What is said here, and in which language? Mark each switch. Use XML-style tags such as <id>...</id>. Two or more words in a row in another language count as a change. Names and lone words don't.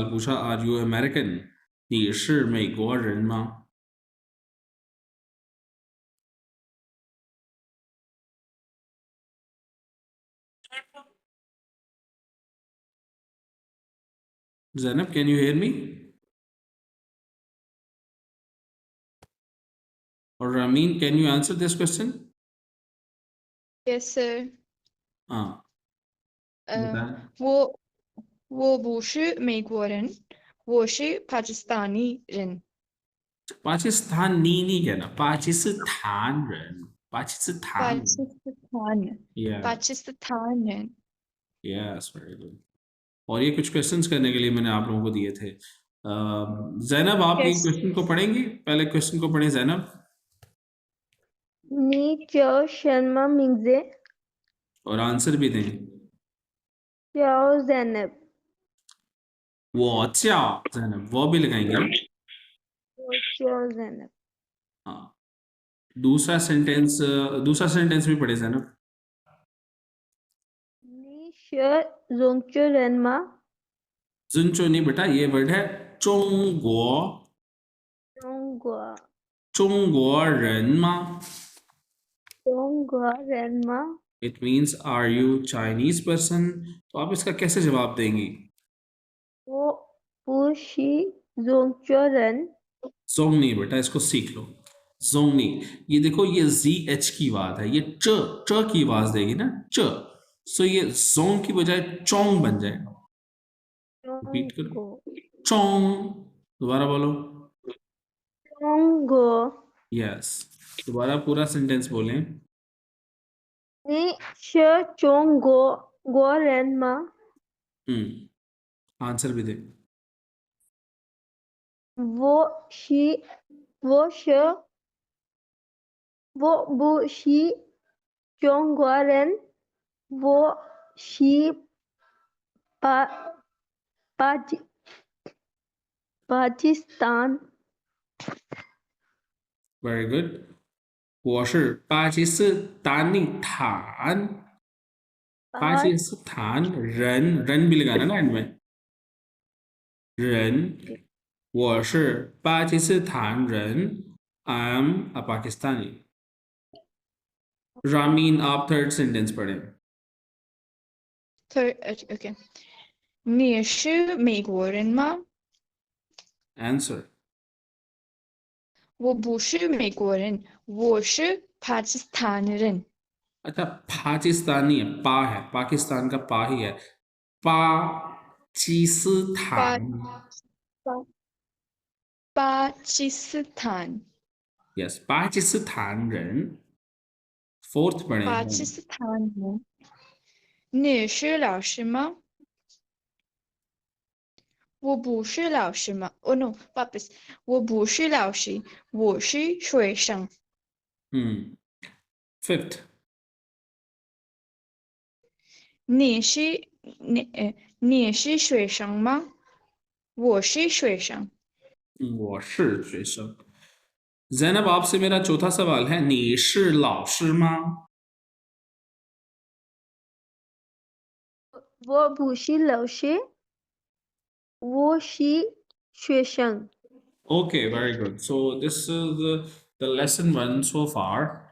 <en>पूछा are you American</en> <zh>你是美国人吗</zh> <en>Zainab, can you hear me? Or Ramin, can you answer this question? Yes, sir.</en> <hi>हाँ 呃， बताएं</hi> <zh>我不是美国人，我是巴基斯坦人。</zh> <hi>पाकिस्तानी नहीं कहना पाकिस्तान रन</hi> <zh>巴</zh> <hi>पाकिस्तान</hi> <zh>基斯坦人，</zh> <en>yeah</en> <zh>巴基斯坦人。</zh> <en>yes very good</en> <hi>और ये कुछ क्वेश्चंस करने के लिए मैंने आप लोगों को दिए थे जैनब आप ये</hi> <en>Yes.</en> <hi>क्वेश्चन को पढ़ेंगी पहले क्वेश्चन को पढ़ें जैनब</hi> <zh>你叫什么名字</zh> <hi>और आंसर भी दें</hi> <zh>叫 Zainab 我叫</zh> <hi>जैनब वो भी लगाएंगे ना</hi> <zh>我叫 Zainab</zh> <hi>हाँ दूसरा सेंटेंस भी पढ़े जैनब</hi> <zh>你是中国人吗</zh> <hi>जुनचो नहीं बेटा ये वर्ड है चोंगो</hi> <zh>中国中国人吗中国人吗</zh> <en>it means are you Chinese person</en> <hi>तो आप इसका कैसे जवाब देंगी</hi> <zh>我不是中国人</zh> <hi>जोंग नहीं बेटा इसको सीख लो जोंग नहीं ये देखो ये जी एच की आवाज है ये च की आवाज देगी ना च सो ये जोंग की बजाय चोंग बन जाएगा रिपीट करो</hi> <zh>中国</zh> <hi>चोंग दोबारा बोलो</hi> <zh>中国</zh> <hi>यस दोबारा पूरा सेंटेंस बोलें</hi> <zh>你是中国人吗</zh> <hi>आंसर भी दे</hi> <zh>我不是中国人，我是巴基斯坦。</zh> <en>very good</en> <zh>我是巴基斯坦巴基斯坦人</zh> <hi>भी लगाना ना एंड में</hi> <zh>人我是巴基斯坦人</zh> <en>I'm a Pakistani</en> <hi>रामीन आप</hi> <en>third sentence</en> <hi>पढ़ें</hi> <en>Third,</en> <zh>okay. 你是美国人吗？</zh> <hi>आंसर</hi> <zh>我不是美国人，我是巴基斯坦人。</zh> <hi>अच्छा पाकिस्तानी है पाकिस्तान का पा ही है पाकिस्तान</hi> <zh>巴基斯坦，</zh> <hi>यस पाकिस्तान人 फोर्थ पढ़ें</hi> <zh>巴基斯坦人。你是老师吗？我不是老师吗？哦，no，不好意思，我不是老师，我是学生。</zh> <en>Fifth.</en> <zh>你是你是学生吗？我是学生。我是学生。Zainab</zh> <hi>आपसे मेरा चौथा सवाल है</hi> <zh>你是老师吗我不是老师，我是学生。</zh> <en>Okay, very good. So this is the lesson 1 so far.</en>